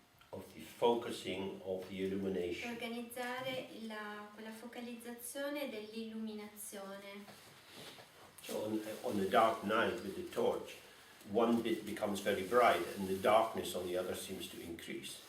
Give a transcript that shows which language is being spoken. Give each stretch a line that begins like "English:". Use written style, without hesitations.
English: Of the focusing of the illumination.
Italian: organizzare quella focalizzazione dell'illuminazione.
English: So on a dark night with the torch, one bit becomes very bright and the darkness on the other seems to increase.